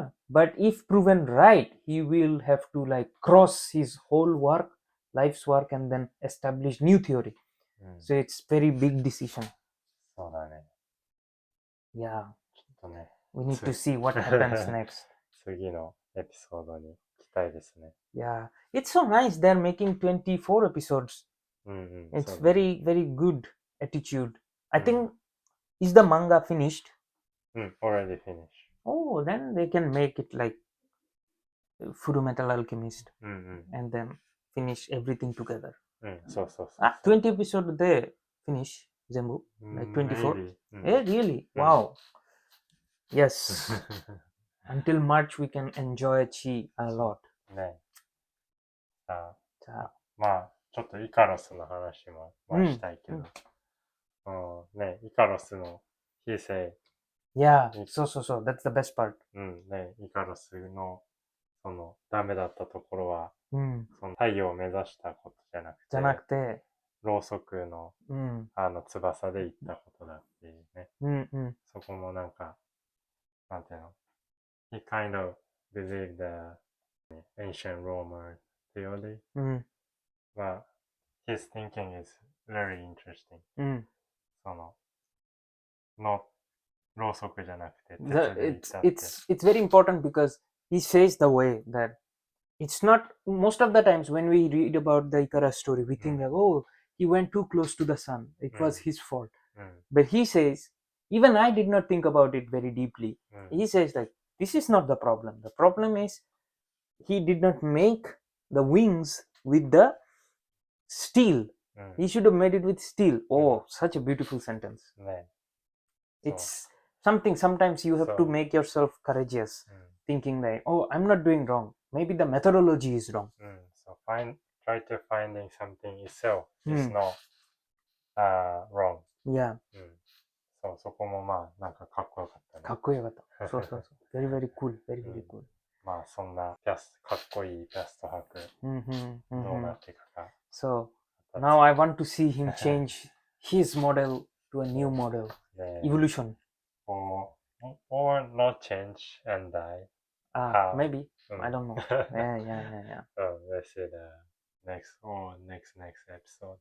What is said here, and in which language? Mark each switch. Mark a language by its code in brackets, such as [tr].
[en] But if proven right, he will have to like cross his whole work, life's work, and then establish new theory. So it's very big decision. [ja] そうだね。 [en] Yeah. [ja] ちょっとね。 [en] We need to see what happens next. [ja] 次のエピソードに期待ですね。 [en] Yeah. It's so nice they're making 24 episodes. It's very, very good attitude. I think, is the manga finished? Already finished. Oh, then they can make it like Fullmetal Alchemist and then finish everything together. そうそうそう。 20 episode they finish Zembu? Like 24? Really? Wow. Yes. Until March we can enjoy Chi a lot. [ja] ね。さあ、まあ、ちょっとイカロスの話もしたいけど。ね、イカロスの [en] He say. Yeah, so. That's the best part. [ja] ね、イカロスのダメだったところは、太陽を目指したことじゃなくて、ろうそくの、翼で行ったことだっていうね。そこもなんか、なんていうの、 [en] He kind of believed the ancient Roman theory. But his thinking is very interesting. [ja] ろうそくじゃなくて、鉄で行ったって。 [en] It's very important because he says the way that it's not, most of the times when we read about the Icarus story, we think like, oh, he went too close to the sun. It was his fault. But he says, even I did not think about it very deeply. He says like, this is not the problem. The problem is he did not make the wings with the steel. He should have made it with steel. Oh, such a beautiful sentence. It's something, sometimes you have to make yourself courageous, thinking like, oh, I'm not doing wrong. Maybe the methodology is wrong. So try to finding something itself is not wrong. Yeah. [ja] そこもまあ、なんかかっこよかったね。かっこよかった。そう。 [en] very, very cool. Very, very cool. [ja] まあ、そんなかっこいいピャスト博、どうなっていくか。 [en] So, now I want to see him change his model to a new model. Evolution. Or not change and die. Maybe. I don't know. Yeah. Let's see the next episode.